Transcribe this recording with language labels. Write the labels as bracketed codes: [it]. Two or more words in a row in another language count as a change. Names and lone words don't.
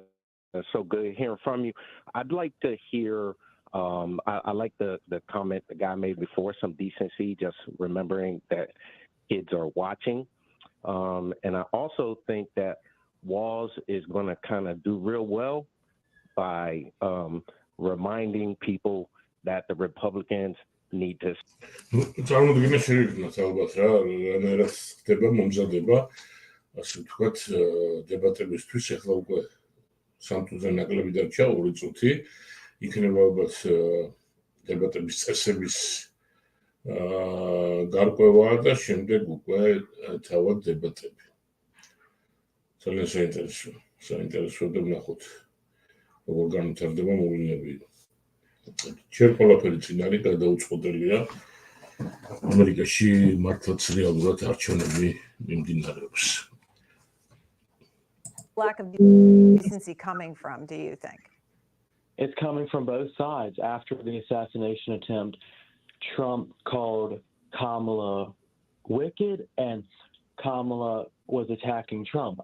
[en] It's so good hearing from you. I'd like to hear, I like the comment the guy made before, some decency, just remembering that kids are watching. And I also think that Walz is going to kind of do real well by reminding people that the Republicans need to. [ka] წარმოუდგენლად შეგვიძლია ალბათ რა, რანაირად ხდება მომზადება, ასე ვთქვათ, დებატებისთვის. ახლა უკვე 3 წუთზე ნაკლები დარჩა, 2 წუთი. იქნება ალბათ დებატების წესების გარკვევა და შემდეგ უკვე თავად დებატები. ძალიან საინტერესო და ვნახოთ, როგორ განვითარდება მოვლენები. ჯერ ყველაფერი წინ არის, გადაუწყვეტელია. ამერიკაში მართლაც რეალურად არჩევნები მიმდინარეობს. [en] Lack of decency coming from, do you think? It's coming from both sides. After the assassination attempt, Trump called Kamala wicked, and Kamala was attacking Trump.